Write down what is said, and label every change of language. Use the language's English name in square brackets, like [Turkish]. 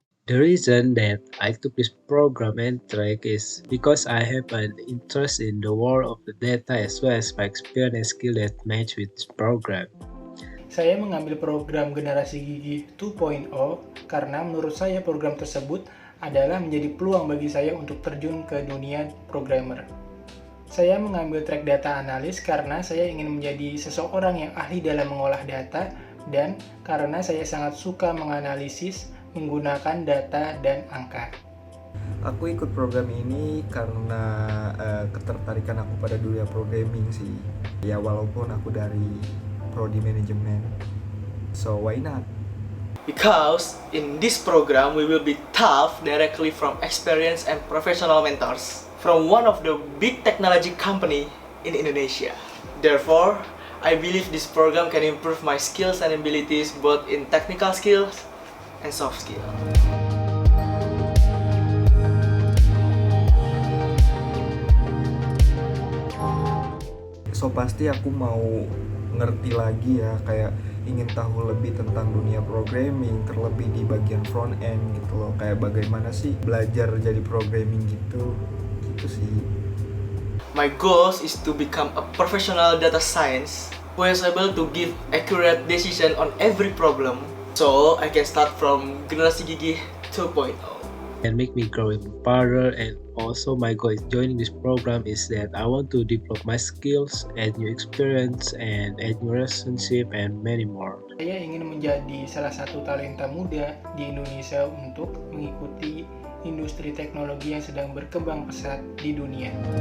[English] The reason that I took this program and track is because I have an interest in the world of the data as well as my experience and skill that match with this program. [Indonesian] Saya mengambil program Generasi Gigi 2.0 karena menurut saya program tersebut adalah menjadi peluang bagi saya untuk terjun ke dunia programmer. Saya mengambil track data analis karena saya ingin menjadi seseorang yang ahli dalam mengolah data dan karena saya sangat suka menganalisis menggunakan data dan angka. Aku ikut program ini karena ketertarikan aku pada dunia programming sih. Ya walaupun aku dari prodi manajemen. [English] So why not? Because in this program we will be taught directly from experienced and professional mentors from one of the big technology company in Indonesia. Therefore, I believe this program can improve my skills and abilities both in technical skills and soft skill. [Indonesian] So pasti aku mau ngerti lagi ya, kayak ingin tahu lebih tentang dunia programming, terlebih di bagian front end gitu loh. Kayak bagaimana sih belajar jadi programming gitu sih. [English] My goals is to become a professional data science who is able to give accurate decision on every problem. So I can start from Generasi Gigi 2.0. And make me grow even further, and also my goal is joining this program is that I want to develop my skills, add new experience, and add new relationship, and many more. [Indonesian] Saya ingin menjadi salah satu talenta muda di Indonesia untuk mengikuti industri teknologi yang sedang berkembang pesat di dunia.